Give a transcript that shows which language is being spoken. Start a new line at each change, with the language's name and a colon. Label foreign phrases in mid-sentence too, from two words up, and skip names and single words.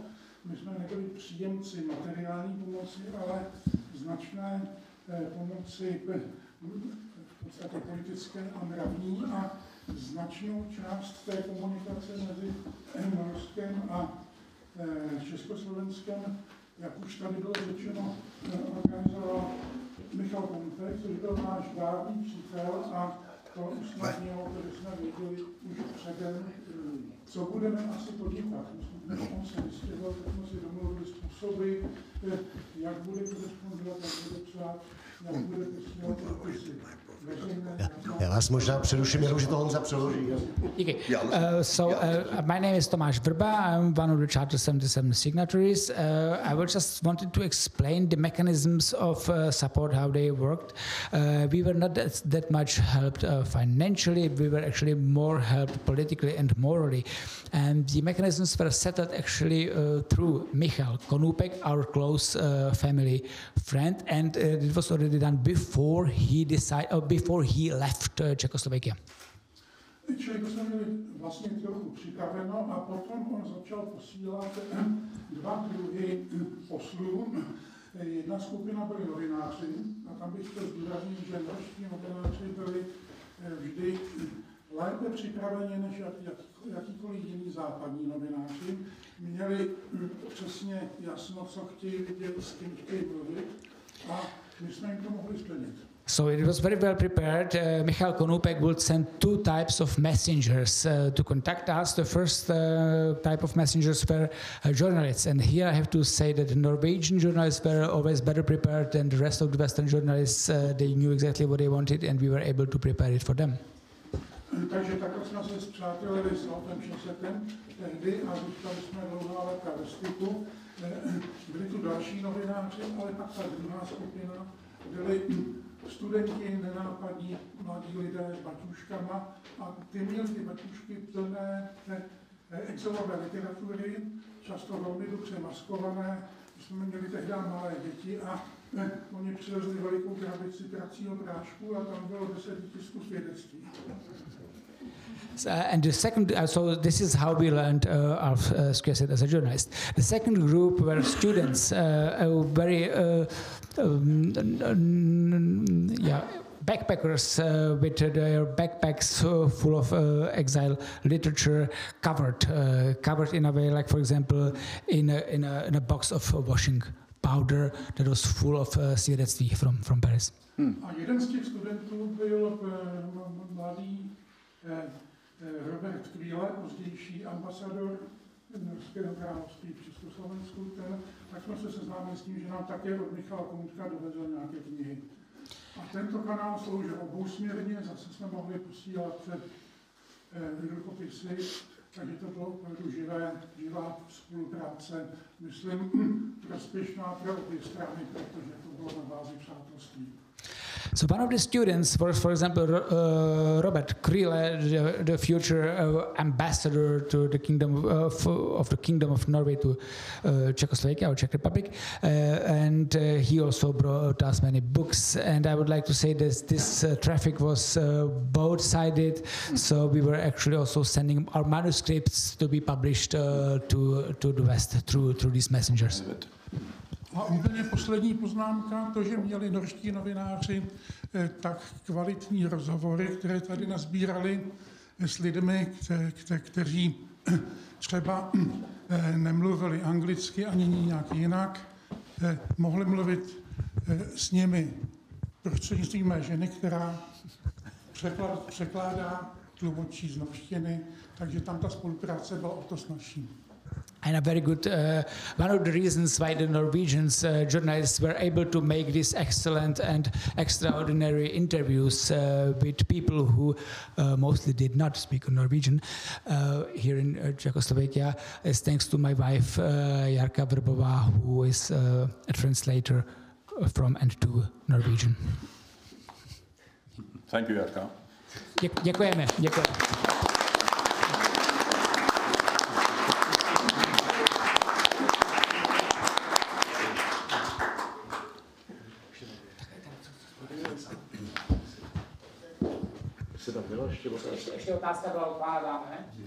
Czech: My jsme nebyli příjemci materiální pomoci, ale značné pomoci v podstatě politické a mravní a značnou část té komunikace mezi Norskem a Československem, jak už tady bylo řečeno, organizoval Michal Konupek, což byl náš dávný přítel a to usnadnilo, že jsme věděli už předem, co budeme asi podnikat. Než on se vystěhoval, tak jsme si domluvili způsoby, jak bude korespondovat, jak bude psát, jak bude posílat dopisy. Veřejné Já vás možná přeruším, jenom že to Honza přeloží.
English: Okay. My name is Tomáš Vrba. I'm one of the Charter 77 signatories. I would just wanted to explain the mechanisms of support, how they worked. We were not that much helped financially. We were actually more helped politically and morally. And the mechanisms were settled actually through Michal Konupek, our close family friend, and it was already done before he left Czechoslovakia.
Czech: Čili to jsme měli vlastně trochu připraveno a potom on začal posílat dva druhy poslů. Jedna skupina byli novináři a tam bych chtěl zdůraznit, že norští novináři byli vždy lépe připraveni než jakýkoliv jiný západní novináři. Měli přesně jasno, co chtějí vidět, s kým chtějí mluvit a my jsme jim to mohli splnit.
English: So it was very well prepared. Michal Konupek would send two types of messengers to contact us. The first type of messengers were journalists. And here I have to say that the Norwegian journalists were always better prepared than the rest of the Western journalists. They knew exactly what they wanted and we were able to prepare it for them.
Czech: Takže takhle jsme se spřátelili s Alfem Šesetem tehdy a zůstali jsme dlouhá léta ve styku. Byli tu další novináři, ale pak ta druhá skupina byli studenti, nenápadní mladí lidé s baťuškama a ty měli ty baťušky plné exilové literatury, často velmi dobře maskované. My jsme měli tehdy malé děti a oni přivezli velikou krabici pracího prášku a tam bylo 10 tisků svědectví.
English: And the second, so this is how we learned Alf Skjesset as a journalist. The second group were students, very backpackers with their backpacks full of exile literature, covered in a way, like for example, in a box of washing powder that was full of svědectví from Paris.
Czech: A jeden z těch studentů byl mladý Robert Krýle, pozdější ambasador Norského království v Československu. Tak jsme se seznámili s tím, že nám také od Michala Konutka dovezl nějaké knihy. A tento kanál sloužil obousměrně, zase jsme mohli posílat rukopisy, takže to bylo opravdu živá spolupráce, myslím, prospěšná pro obě strany, protože to bylo na bázi přátelství.
English: So one of the students was, for example, Robert Krýle, the future ambassador to the kingdom of Norway to Czechoslovakia or Czech Republic, and he also brought us many books. And I would like to say that this traffic was both-sided, so we were actually also sending our manuscripts to be published to the West through these messengers.
Czech: A úplně poslední poznámka, to, že měli norští novináři tak kvalitní rozhovory, které tady nazbírali s lidmi, kteří třeba nemluvili anglicky ani nějak jinak, mohli mluvit s nimi prostřednictvím mé ženy, která překládá, tlumočí z norštiny, takže tam ta spolupráce byla o to snazší.
English: And a very good, one of the reasons why the Norwegians journalists were able to make these excellent and extraordinary interviews with people who mostly did not speak Norwegian here in Czechoslovakia is thanks to my wife Jarka Vrbová, who is a translator from and to Norwegian. Thank you, Jarka.
Czech: Děkujeme. Ještě otázka byla ukládána, ne?